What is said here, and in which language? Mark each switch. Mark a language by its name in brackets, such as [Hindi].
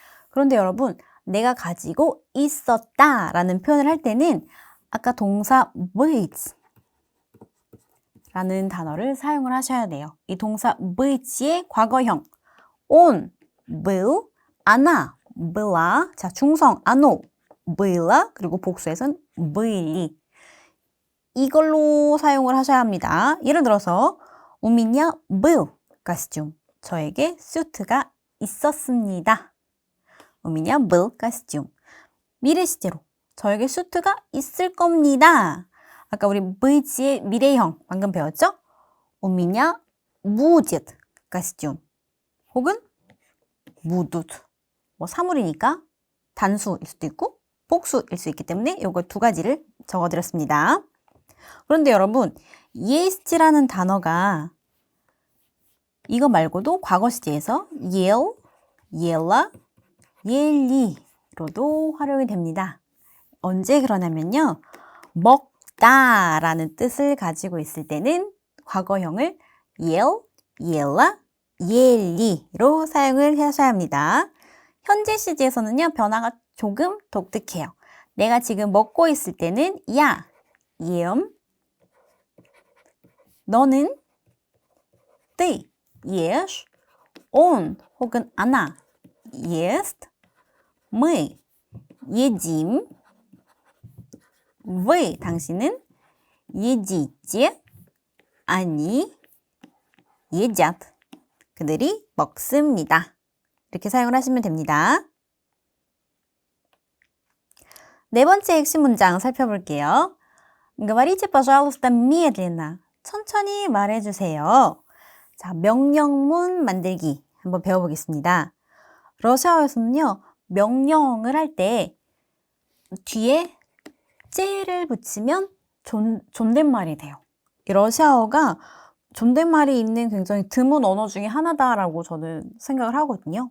[Korean] 그런데 여러분, 내가 가지고 있었다 라는 표현을 할 때는 아까 동사 быть 라는 단어를 사용을 하셔야 돼요. 이 동사 быт의 과거형. [Russian] Он был, она была. [Korean] 자, 중성 [Russian] оно было. [Korean] 그리고 복수에서는 [Russian] были. [Korean] 이걸로 사용을 하셔야 합니다. 예를 들어서 [Russian] У меня был костюм. [Korean] 저에게 수트가 있었습니다. [Russian] У меня был костюм. [Korean] 미래 시제로 저에게 수트가 있을 겁니다. 아까 우리 bыт의 미래형 방금 배웠죠? [Russian] У меня будет костюм. [Korean] 혹은 [Russian] будут. [Korean] 뭐 사물이니까 단수일 수도 있고 복수일 수 있기 때문에 이거 두 가지를 적어드렸습니다. 그런데 여러분, yest라는 단어가 이거 말고도 과거 시제에서 [Russian] ел, ела, [Korean] 옐리로도 활용이 됩니다. 언제 그러냐면요. 먹다라는 뜻을 가지고 있을 때는 과거형을 [Russian] ел, ела, [Korean] 옐리로 사용을 하셔야 합니다. 현재 시제에서는요. 변화가 조금 독특해요. 내가 지금 먹고 있을 때는 [Russian] 야, ем, [Korean] 너는 [Russian] ты ешь, он [Korean] 혹은 [Russian] она ест, мы едим, вы [Korean] 당신은 [Russian] едите, они едят. [Korean] 그들이 먹습니다. 이렇게 사용을 하시면 됩니다. 네 번째 핵심 문장 살펴볼게요. [Russian] Говорите, пожалуйста, медленно. [Korean] 천천히 말해주세요. 자, 명령문 만들기 한번 배워보겠습니다. 러시아어에서는요, 명령을 할 때 뒤에 째를 붙이면 존댓말이 돼요. 이 러시아어가 존댓말이 있는 굉장히 드문 언어 중에 하나다라고 저는 생각을 하거든요.